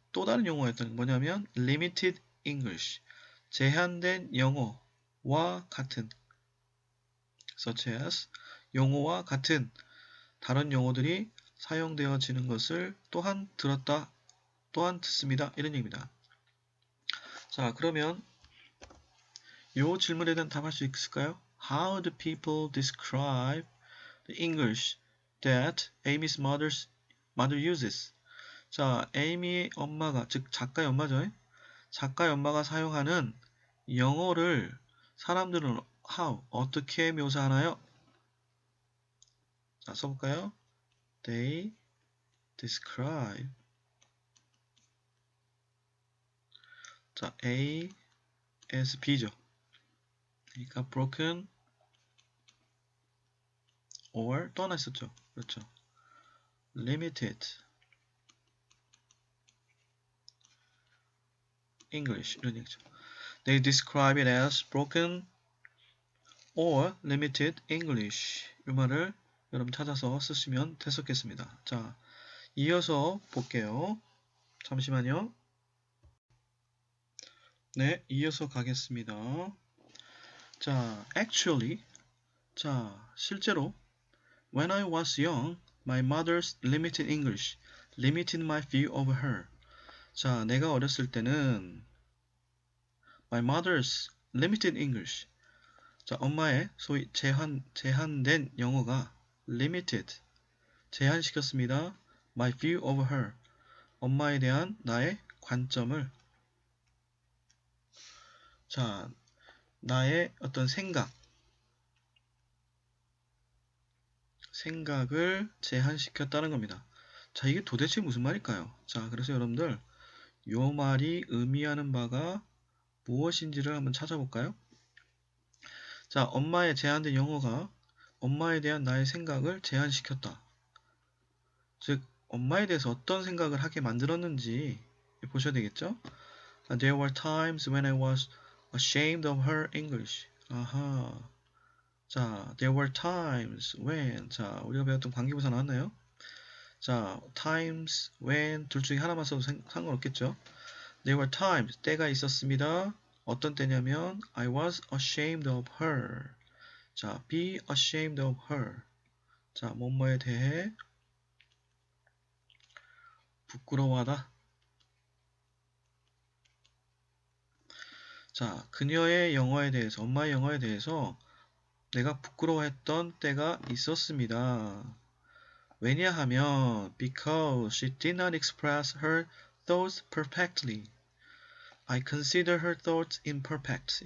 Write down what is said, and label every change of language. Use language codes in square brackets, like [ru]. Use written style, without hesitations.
[ko] 또 다른 용어였던 뭐냐면 limited English, 제한된 영어와 같은 [en] such as [ko] 용어와 같은 다른 용어들이 사용되어지는 것을 또한 들었다, 또한 듣습니다. 이런 얘기입니다. 자, 그러면 이 질문에 대한 답할 수 있을까요? [en] How do people describe the English that Amy's mother uses? [ko] 자, 에이미의 엄마가, 즉 작가의 엄마죠. 작가의 엄마가 사용하는 영어를 사람들은 how, 어떻게 묘사하나요? 자, 써볼까요? [en] They describe. [ko] 자, A as B죠. 그러니까 [en] broken or [ko] 또 하나 있었죠. 그렇죠. limited English 이런 얘기죠. [en] They describe it as broken or limited English. [ko] 이 말을 여러분 찾아서 쓰시면 됐었겠습니다. 자, 이어서 볼게요. 잠시만요. 네, 이어서 가겠습니다. [en] 자, actually, [ko] 자, 실제로 [en] when I was young, my mother's limited English limited my view of her. [ko] 자, 내가 어렸을 때는 [en] my mother's limited English. [ko] 자, 엄마의 소위 제한된 영어가 limited, 제한시켰습니다. [en] my view of her. [ko] 엄마에 대한 나의 관점을, 자, 나의 어떤 생각을 제한시켰다는 겁니다. 자, 이게 도대체 무슨 말일까요? 자, 그래서 여러분들 요 말이 의미하는 바가 무엇인지를 한번 찾아볼까요? 자, 엄마의 제한된 영어가 엄마에 대한 나의 생각을 제한시켰다. 즉, 엄마에 대해서 어떤 생각을 하게 만들었는지 보셔야 되겠죠? [en] There were times when I was ashamed of her English. [ko] 아하. 자, [en] there were times when. [ko] 자, 우리가 배웠던 관계부사 나왔나요? 자, times, when 둘 중에 하나만 써도 상관없겠죠? [en] There were times, [ko] 때가 있었습니다. 어떤 때냐면 [en] I was ashamed of her. 자, be ashamed of her. [ko] 자, 뭐뭐에 대해 부끄러워하다. 자, 그녀의 영어에 대해서, 엄마의 영어에 대해서 내가 부끄러워했던 때가 있었습니다. 왜냐하면 [en] because she did not express her thoughts perfectly. I consider her thoughts imperfect.